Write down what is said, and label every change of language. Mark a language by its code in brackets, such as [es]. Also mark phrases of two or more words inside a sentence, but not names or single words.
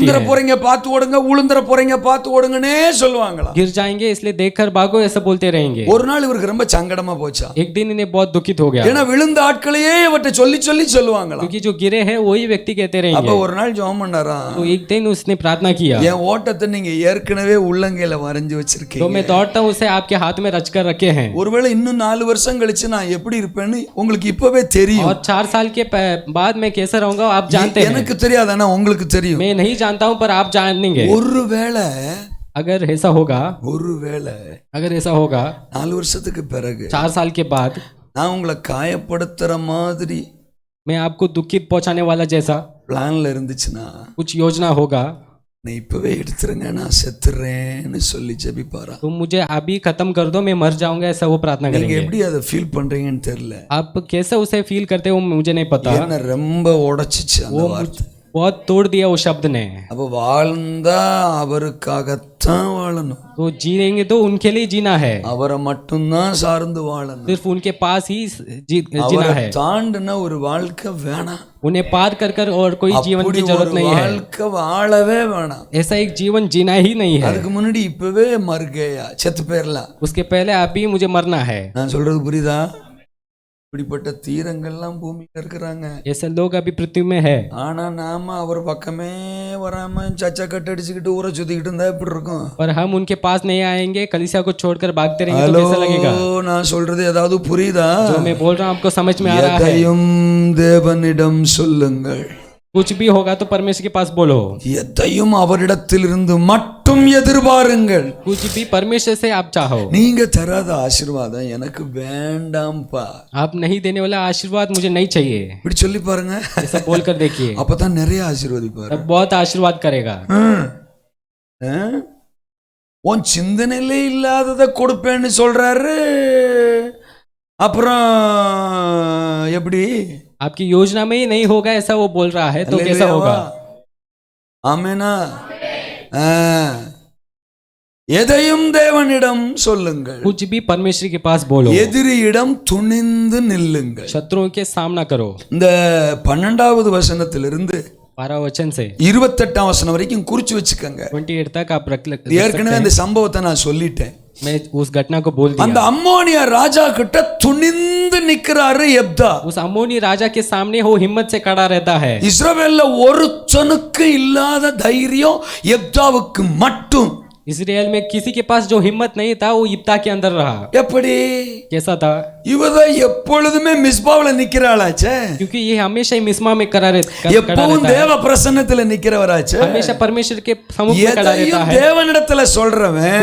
[ta] உளுந்தர [hi] हैं। [ta] போறீங்க பார்த்து ஓடுங்க, உளுந்தர போறீங்க பார்த்து ஓடுங்கனே சொல்லுவாங்களா? [hi] गिर जाएंगे इसलिए देखकर भागो, ऐसा बोलते रहेंगे। [ta] ஒரு நாள் இவருக்கு ரொம்ப சங்கடமா போச்சா, [hi] एक दिन इन्हें बहुत दुखित हो गया, [ta] ஏன்னா விழுந்த ஆட்களையே இவர்ட்ட சொல்லி சொல்லி சொல்லுவாங்களா. [hi] क्योंकि जो गिरे हैं वही व्यक्ति कहते [ta] அப்ப [hi] रहेंगे। [ta] ஒரு நாள் ஜெபம் பண்ணாரா, [hi] तो एक दिन उसने प्रार्थना किया, [ta] என் ஓட்டத்தை நீங்க ஏற்கனவே உள்ளங்கையில வரைஞ்சு [hi] तो [ta] வச்சிருக்கீங்க, [hi] मैं दौड़ता हूँ उसे आपके हाथ में रच कर रखे हैं। [ta] ஒருவேளை இன்னும் 4 வருஷம் கழிச்சு நான் எப்படி இருப்பேன்னு உங்களுக்கு இப்பவே தெரியும். [hi] और 4 साल के बाद मैं कैसा रहूंगा आप जानते हैं। [ta] எனக்கு தெரியாது, ஆனா உங்களுக்கு தெரியும். [hi] मैं नहीं जानता हूँ पर आप जानेंगे। [ta] ஒருவேளை [hi] अगर ऐसा होगा, [ta] ஒருவேளை [hi] अगर ऐसा होगा [ta] 4 வருஷத்துக்கு பிறகு [hi] 4 साल के बाद [ta] நான் உங்களை காயப்படுத்துற மாதிரி [hi] मैं आपको दुखित पहुंचाने वाला जैसा [ta] பிளான்ல இருந்துச்சுன்னா [hi] कुछ योजना होगा, [ta] நீ இப்பவே எடுத்துருங்க, நான் செத்துறேன்னு சொல்லி ஜெபிப்பாரா. [hi] तो मुझे अभी खत्म कर दो, मैं मर जाऊंगा, ऐसा वो प्रार्थना [ta] நீங்க [hi] करेंगे। [ta] எப்படி அதை ஃபீல் பண்றீங்கன்னு தெரியல. [hi] आप कैसे उसे फील करते हो मुझे नहीं पता। [ta] என்ன ரொம்ப உடைச்சிச்சு அந்த வார்த்தை. [hi] बहुत तोड़ दिया वो शब्द ने। [ta] அப்ப வாழ்ந்தா அவருக்காகத்தான் வாழணும், [hi] तो जिएंगे तो उनके लिए जीना है, [ta] அவரை மட்டும்தான் சார்ந்து வாழணும். [hi] सिर्फ उनके पास ही जीना [ta] அவரை [hi] है। [ta] தாண்டின ஒரு வாழ்க்கை வேணாம், [hi] उन्हें पार कर कर और कोई जीवन [ta] அப்படி [hi] की जरूरत [ta] ஒரு [hi] नहीं है। [ta] வாழ்க்கை வாழவே வேணாம். [hi] ऐसा एक जीवन जीना ही नहीं है। [ta] அதுக்கு முன்னாடி இப்பவே மறுகையா செத்து போயிடலாம். [hi] उसके पहले अभी मुझे मरना है। [ta] நான் சொல்றது புரியுதா? இப்படிப்பட்ட தீரங்கள்லாம் பூமியில இருக்கிறாங்க, [hi] ऐसे लोग अभी पृथ्वी में है, [ta] ஆனா நாம அவர் பக்கமே வராம சச்சா கட்டு அடிச்சுக்கிட்டு ஊரை சுத்திக்கிட்டு இருந்தா எப்படி இருக்கும்? [hi] पर हम उनके पास नहीं आएंगे, कलीसिया को छोड़कर भागते रहेंगे तो [ta] ஹலோ, [hi] कैसा लगेगा? [ta] நான் சொல்றது ஏதாவது புரியுதா? [hi] जो मैं बोल रहा हूँ आपको समझ में आ रहा है? [ta] எதையும் தேவனிடம் சொல்லுங்கள், [hi] कुछ भी होगा तो परमेश्वर के पास बोलो, [ta] எதையும் அவரிடத்திலிருந்து மட்டும் எதிர்பாருங்கள். [hi] कुछ भी परमेश्वर से आप चाहो। [ta] நீங்க தராத ஆசீர்வாதம் எனக்கு வேண்டாம்ப்பா, [hi] आप नहीं देने वाला आशीर्वाद मुझे नहीं चाहिए, [ta] இப்படி சொல்லி பாருங்க. [hi] ऐसा बोलकर देखिए, [ta] அப்பதான் நிறைய ஆசீர்வதிப்பாரு. [hi] तब बहुत आशीर्वाद करेगा। [ta] உன் சிந்தனையிலே இல்லாததை கொடுப்பேன்னு சொல்றாரு, அப்புறம் எப்படி? [hi] आपकी योजना में ही नहीं होगा ऐसा वो बोल रहा है, तो कैसा होगा? [ta] ஆமெனா? எதையும் தேவனிடம் சொல்லுங்கள், [hi] कुछ भी परमेश्वर के पास बोलो, [ta] எதிரியிடம் துணிந்து நில்லுங்கள். [hi] शत्रुओं के सामना करो। [ta] இந்த 12வது வசனத்திலிருந்து [hi] 12 वचन से [ta] 28ஆம் வசனம் வரைக்கும் குறிச்சு வச்சுக்கோங்க. [hi] 28 तक आप रख [ta] ஏற்கனவே அந்த சம்பவத்தை நான் சொல்லிட்டேன். [hi] मैं उस घटना को बोल [ta] அந்த [hi] दिया। [ta] அம்மோனியா ராஜா கிட்ட துணிந்து நிக்கிறாரு எப்தா. [hi] उस अम्मोनी राजा के सामने वो हिम्मत से खड़ा रहता है। [ta] இஸ்ரவேல்ல ஒருத்தனுக்கு இல்லாத தைரியம் எப்தாவுக்கு மட்டும். [hi] इस्राएल में किसी के पास जो हिम्मत नहीं था वो यिप्ता के अंदर रहा। [ta] எப்படி? [hi] कैसा था? [ta] இவதான் எப்பொழுதுமே மிஸ்பாவுல நிக்கிறாளாச்சே, [hi] क्योंकि ये हमेशा ही मिस्मा में कड़ा [ta] எப்பவும் தேவ பிரசன்னத்துல நிக்கிறவராச்சே, [hi] हमेशा परमेश्वर के सम्मुख में खड़ा रहता [ta] எதையும் [hi] है। [ta] தேவனிடத்துல சொல்றவன்